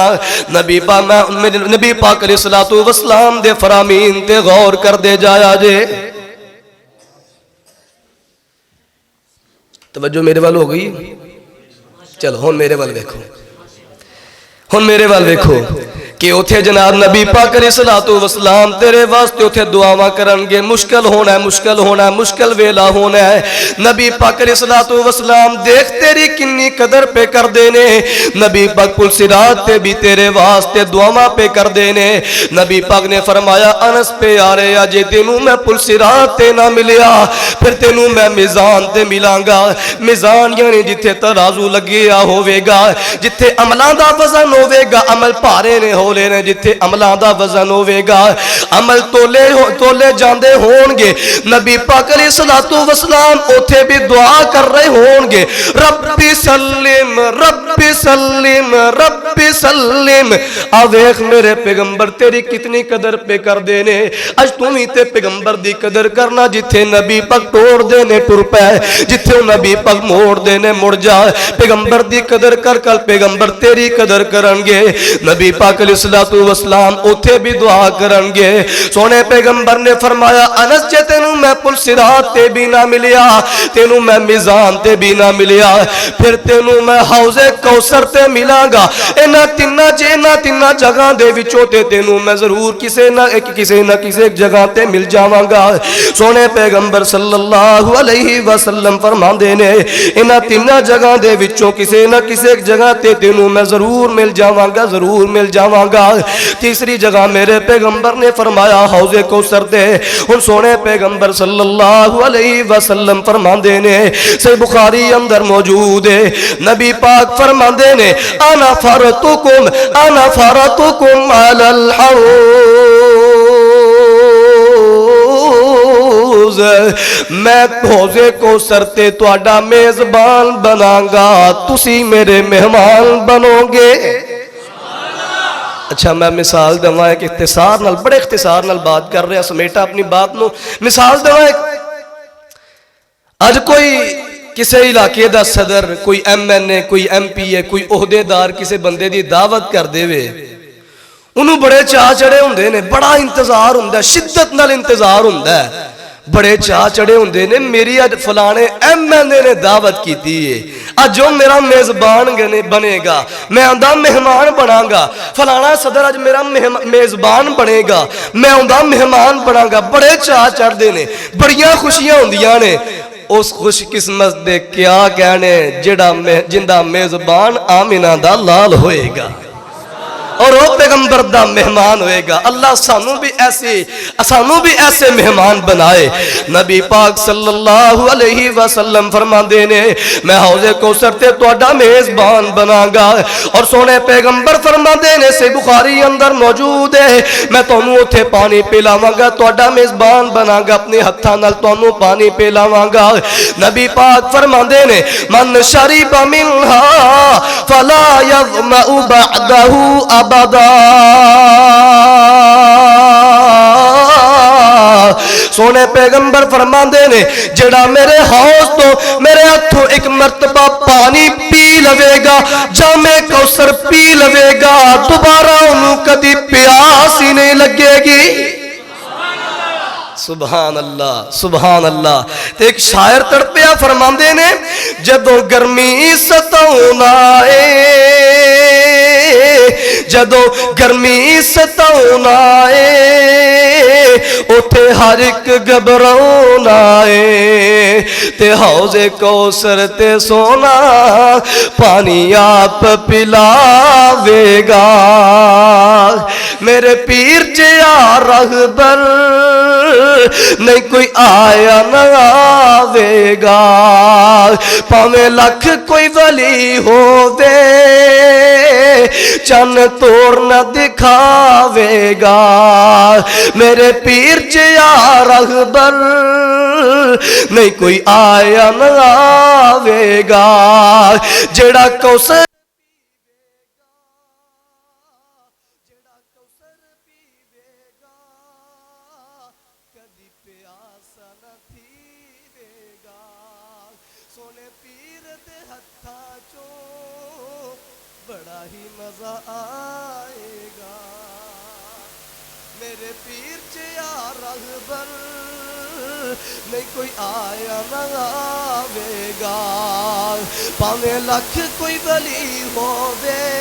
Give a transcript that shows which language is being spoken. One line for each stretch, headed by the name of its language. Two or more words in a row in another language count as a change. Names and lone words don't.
Punjabi: نبی پاک
Arabic: علیہ الصلوۃ والسلام
Punjabi: دے فرامین تے غور کر دے جایا جے۔ توجہ میرے وال ہو گئی؟ چلو ہن میرے وال دیکھو، ہن میرے وال دیکھو کہ اتھے جناب نبی پاک
Arabic: علیہ الصلوۃ والسلام
Punjabi: تیرے واسطے اتھے دعاواں کرن گے، مشکل ہونا ہے، مشکل ہونا ہے، مشکل ویلا ہونا ہے۔ نبی پاک
Arabic: علیہ الصلوۃ والسلام
Punjabi: دیکھ تیری کنی قدر پہ کر دینے، نبی پاک پل صراط تے بھی تیرے واسطے دعاواں پہ کر دینے۔ نبی پاک نے فرمایا انس پہ آ رہے جے تینوں میں پل صراط تے نہ ملیا پھر تینوں میں میزان تے ملاں گا۔ میزان یعنی جتھے ترازو لگیا ہوے گا، جتھے عملاں دا وزن ہوے گا، عمل بھارے نے لے نے، جتھے عملاں دا وزن ہوے گا، عمل تولے جاندے ہون گے۔ نبی پاک
Arabic: علیہ الصلوۃ والسلام
Punjabi: اوتھے بھی دعا کر رہے ہون گے،
Arabic: رب سلم رب سلم رب سلم۔
Punjabi: ویکھ میرے پیغمبر تیری کتنی قدر پہ کر دینے، اج تم ہی تے پیغمبر دی قدر کرنا، جتھے نبی پاک توڑ دینے ٹر پے، جتھے نبی پاک موڑ دینے مڑ جا۔ پیغمبر دی قدر کر کل پیغمبر تیری قدر کرن گے۔ نبی پاک
Arabic: علیہ الصلوۃ والسلام
Punjabi: اتھے بھی دعا کرن گے۔ سونے پیغمبر نے فرمایا انس جے تینوں میں پل صراط تے بھی نہ ملیا، تینوں میں میزان تے بھی نہ ملیا، پھر تینوں میں حوض کوثر تے ملاں گا۔ انہاں تیناں جگہ دے وچوں تے تینوں میں ضرور کسے نہ کسے جگہ تے مل جاواں گا۔ سونے پیغمبر
Arabic: صلی اللہ علیہ وسلم
Punjabi: فرماندے نے انہاں تیناں جگہ دے وچوں کسے نہ کسے جگہ تے تینوں میں ضرور مل جاواں گا، ضرور مل جاواں گا۔ تیسری جگہ میرے پیغمبر نے فرمایا حوض کوثر دے۔ ان سونے پیغمبر
Arabic: صلی اللہ علیہ وسلم
Punjabi: فرماندے نے، صحیح بخاری اندر موجود ہے، نبی پاک فرماندے نے
Arabic: انا فرتکم علی الحوض،
Punjabi: میں حوض کوثر تے تہاڈا میزبان بناں گا، تسی میرے مہمان بنو گے۔ اچھا میں مثال دواں ایک اختصار نال، بڑے اختصار نال بات کر رہا، سمیٹا اپنی بات نو، مثال دواں ایک اج کوئی کسے علاقے دا صدر، کوئی ایم این اے، کوئی ایم پی اے، کوئی عہدے دار کسے بندے دی دعوت کر دے وے، انہوں بڑے چاہ چڑے ہوندے نے، بڑا انتظار ہوندا ہے، شدت نال انتظار ہوندا ہے، بڑے چاہ چڑے ہوندے نے میری اج فلانے ایم این اے نے دعوت کیتی ہے، اج جو میرا میزبان بنے گا، میں آندا مہمان بناں گا، فلانا صدر اج میرا میزبان بنے گا، میں آندا مہمان بناں گا، بڑے چاہ چڑھ دے نے، بڑیاں خوشیاں ہوندیاں نے۔ اس خوش قسمت دے کیا کہنے جندہ میزبان آمینہ دا لال ہوئے گا اور وہ پیغمبر دا مہمان ہوئے گا۔ اللہ سانو بھی ایسے مہمان بنائے۔ نبی پاک
Arabic: صلی اللہ علیہ وسلم
Punjabi: فرماندے نے میں حوض کوثر تے تہاڈا میزبان بناں گا، اور سونے پیغمبر فرماندے نے سے بخاری اندر موجود ہے، میں تانوں اوتھے پانی پلاواں گا، تہاڈا میزبان بناں گا، اپنے ہتھاں نال تانوں پانی پلاواں گا۔ نبی پاک فرماندے نے
Arabic: من شرب منها فلا يظمأ بعده ابدا۔
Punjabi: سونے پیغمبر فرماندے نے جڑا میرے حوض تو میرے ہتھوں ایک مرتبہ پانی پی لوے گا، جام کوثر پی لوے گا، دوبارہ انہوں کدی پیاس ہی نہیں لگے گی۔
Arabic: سبحان اللہ سبحان اللہ۔
Punjabi: تے ایک شاعر تڑپیا فرماندے نے جدوں گرمی ستاؤن آئے، جدوں گرمی ستاؤن آئے، اٹھے ہر ایک گھبراؤن آئے، تے حوض کوثر تے سونا پانی آپ پلاوے گا۔ میرے پیر جیا رہبر نہیں کوئی آیا نہ آوے گا پاویں لکھ کوئی ولی ہووے چن توڑ نہ دکھاوے گا میرے پیر جیا رہبر نہیں کوئی آیا نہ آوے گا جڑا کوثر سونے پیر دے ہتھاں چوں بڑا ہی مزہ آئے گا میرے پیر جیا رہبر نہیں کوئی آیا نہ آوے گا پاویں لکھ کوئی ولی ہووے